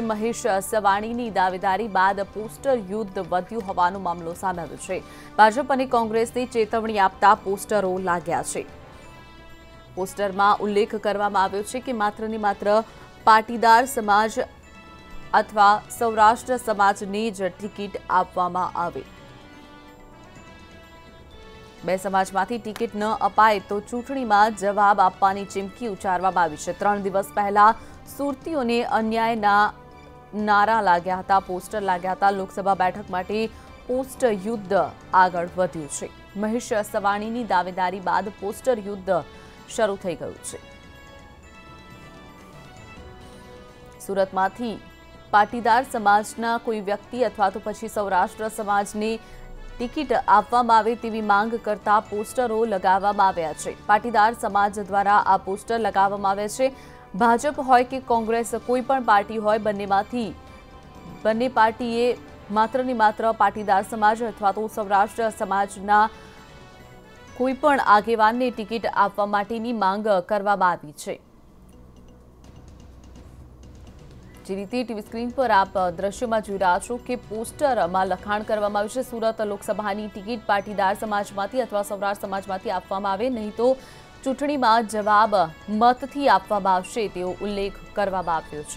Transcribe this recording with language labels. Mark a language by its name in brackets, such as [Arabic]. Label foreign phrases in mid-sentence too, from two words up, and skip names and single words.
[Gujarati] મહેશ સવાણીની દાવેદારી બાદ પોસ્ટર યુદ્ધ વધ્યું હોવાનો મામલો સામે આવ્યો છે। ભાજપ અને કોંગ્રેસને ચેતવણી આપતા પોસ્ટરો લાગ્યા છે। પોસ્ટરમાં ઉલ્લેખ કરવામાં આવ્યો છે કે માત્ર ને માત્ર પાટીદાર સમાજ અથવા સૌરાષ્ટ્ર સમાજની જ ટિકિટ આપવામાં આવે। બે સમાજમાંથી ટિકિટ ન અપાય તો ચૂંટણીમાં જવાબ આપવાની ચીમકી ઉચ્ચારવામાં આવી છે। 3 દિવસ પહેલા સુરતીઓને અન્યાયના નારા લાગ્યા હતા, પોસ્ટર લાગ્યા હતા, पोस्टर लाग्या हता। લોકસભા બેઠક માટે પોસ્ટર યુદ્ધ આગળ વધ્યું છે। મહેશ સવાણીની દાવેદારી બાદ પોસ્ટર યુદ્ધ શરૂ થઈ ગયું છે। સુરતમાંથી પાટીદાર સમાજના કોઈ વ્યક્તિ અથવા તો પછી સૌરાષ્ટ્ર સમાજને ટિકિટ આપવામાં આવે તેવી માંગ કરતા પોસ્ટરો લગાવવામાં આવ્યા છે। પાટીદાર સમાજ દ્વારા આ પોસ્ટર લગાવવામાં આવ્યા છે। ભાજપ હોય કે કોંગ્રેસ કોઈ પણ પાર્ટી હોય, બંને પાર્ટીએ માત્ર ને માત્ર પાટીદાર સમાજ અથવા તો સૌરાષ્ટ્ર સમાજના કોઈ પણ આગેવાનને ટિકિટ આપવા માટેની માંગ કરવામાં આવી છે। જે રીતે ટીવી સ્ક્રીન પર આપ દ્રશ્યમાં જોઈ રહ્યા છો કે પોસ્ટરમાં લખાણ કરવામાં આવ્યું છે સુરત લોકસભાની ટિકિટ પાટીદાર સમાજમાંથી અથવા સૌરાષ્ટ્ર સમાજમાંથી આપવામાં આવે, નહીં તો ચૂંટણીમાં જવાબ મતથી આપવામાં આવશે તેવો ઉલ્લેખ કરવામાં આવ્યો છે।